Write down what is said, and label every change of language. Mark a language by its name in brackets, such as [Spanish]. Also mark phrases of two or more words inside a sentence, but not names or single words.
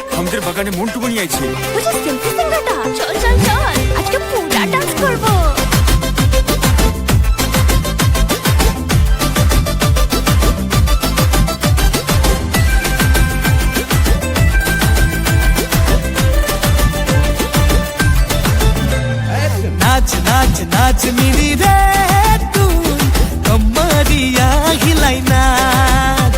[Bangla] আমাদের বাগানে মন্টু মনি আছে। বুঝে সেলফি সিঙ্গাটা চল চল চল আজকে পুরা ডান্স করব। [Hindi] नाच नाच नाच मिली रे तू कमरिया हिलाई नाच।